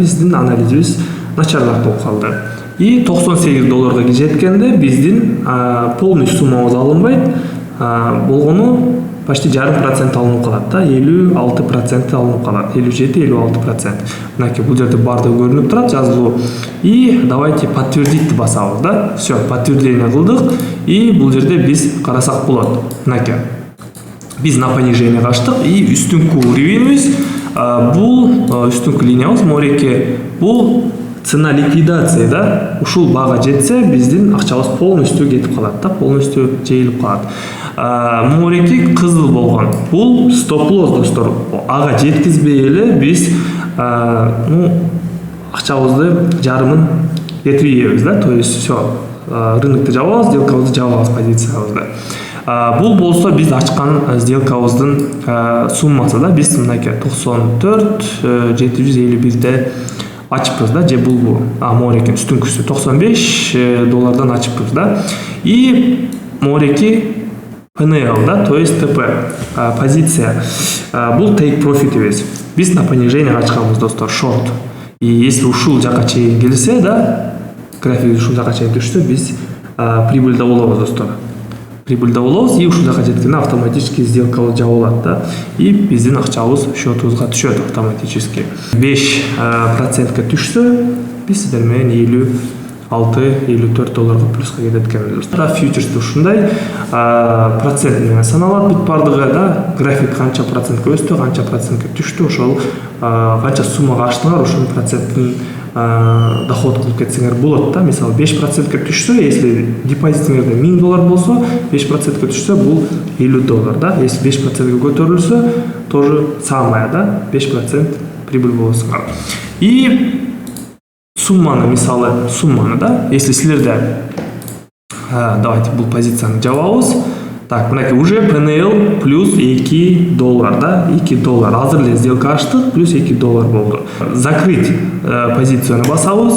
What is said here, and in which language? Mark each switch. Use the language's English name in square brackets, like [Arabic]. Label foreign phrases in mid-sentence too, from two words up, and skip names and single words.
[Kyrgyz] Биздин анализибиз начарлап болуп калды. И $98 жеткенде биздин полный суммабыз алынбайт, болгону почти жарым процент алынып калат да, 56% алынып калат, 57-56%. Мынакей бул жерде барды көрүнүп турат жазылуу. [Russian] И давайте подтвердить [Kyrgyz] басабыз да. Все, подтверждение кылдык и бул жерде биз карасак болот. Мынакей биз [Russian] на понижение [Kyrgyz] качтык и үстүнкү уровеньибиз бул үстүнкү линиябыз мореке бул [Russian] цена ликвидации [Kyrgyz] да, ушул бага жетсе биздин акчабыз полностью кетип калат да, полностью жейилип калат. Мореки кызыл болгон бул [English] stop loss [Kyrgyz] достор, ага жеткизбей эле биз акчабызды жарымын кетирип ийебиз да, [Russian] то есть все, [Kyrgyz] рынокто жабабыз, сделкабызды жабабыз, позициябызды. Бул болсо биз ачкан сделкабыздын суммасы да, биз мынакей 94,751 ачыппыз да, же бул мореки үстүнкүсү $95 ачыппыз да. И мореки ПНЛ да, [Russian] то есть ТП позиция. [Kyrgyz] Бул [English] take profit'ибиз. [Kyrgyz] Биз [Russian] на понижение [Kyrgyz] ачканбыз достор, шорт. [Russian] И если [Kyrgyz] ушул жака чейин келсе да, график ушул жака чейин түшсө, биз прибыльда болобуз достор. Прибыльда болобуз и ушул жака жеткенде автоматически сделкабыз жабылат да. И биздин акчабыз счетубузга түшөт автоматически. 5%ка түшсө, биз сиздер менен $56-54 плюска кетет экенбиз достор. Фьючерс ушундай процент менен саналат бүт бардыгы да. График канча процентке өстү, канча процентке түштү, ошол канча суммага ачтыңар, ошол проценттин доход кылып кетсеңер болот да. Мисалы 5%ке түшсө, если депозитиңерде $1000 болсо, 5%ке түшсө бул $50 да. Если 5%ке көтөрүлсө, [Russian] тоже самое [Kyrgyz] да, 5% прибыль болосуңар. И сумманы, мисалы сумманы да, если силерде давайте бул позицияны жабабыз. Так, мынакей уже PNL плюс $2 да, $2. Азыр эле сделка ачтык, плюс $2 болду. Закрыть позицияны басабыз.